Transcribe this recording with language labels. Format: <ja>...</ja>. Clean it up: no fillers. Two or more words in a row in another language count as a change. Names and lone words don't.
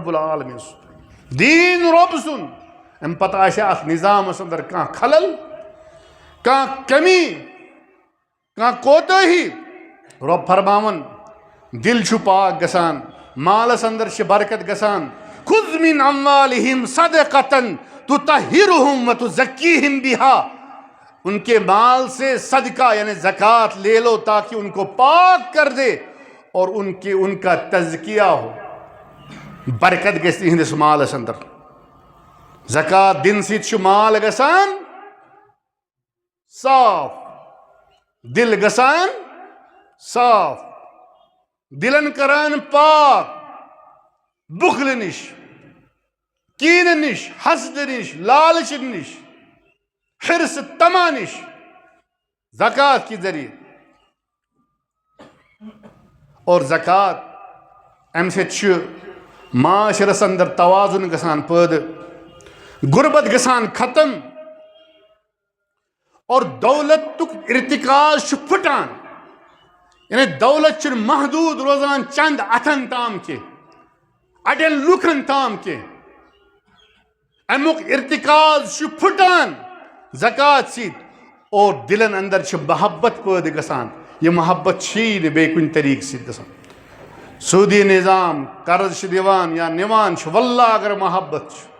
<ks>رۄب العالمیٖن سُنٛد دیٖن رۄب سُنٛد امہِ پتہٕ آسہِ اتھ نظامس اندر کانٛہہ خلل کانٛہہ کمی کانٛہہ کوتاہی رۄب فرماون دل چھُ پاک گژھان مالس اندر چھِ برکت گژھان</ks> <ar>خُذ مِن اموالِہِم صدقةً تُطَہِّرُہُم وَتُزَکِّیہِم بِہا</ar> <ur>ان کے مال سے صدقہ یعنی زکات لے لو تاکہ ان کو پاک کر دے اور ان کا تزکیہ ہو</ur> <ks>برکت گژھِ تہنٛدِس مالس اندر زکات دن سۭتۍ چھُ مال گژھان صاف دل گژھان صاف دلن کران پاک بخل نش کین نش حسد نش لالچ نش حرص طمع نش</ks> <ur>زکوٰۃ کے ذریعے اور زکوٰۃ</ur> <ks>امہ سۭتۍ معاشرس اندر توازن گژھان پٲدٕ غربت گژھان ختم اور دولتک ارتکاز پھٹان یعنی دولت محدود روزان چند اتھن تام کے اڑین لوکن تام کے امیک ارتکاز پھٹان زکوٰۃ سۭتۍ اور دلن اندر محبت پٲدٕ گژھان یہ محبت چھی نہٕ بیٚیہِ کُنہِ طریقہٕ سۭتۍ گژھان سودی نظام قرض دیوان یا نوان واللہ اگر محبت</ks>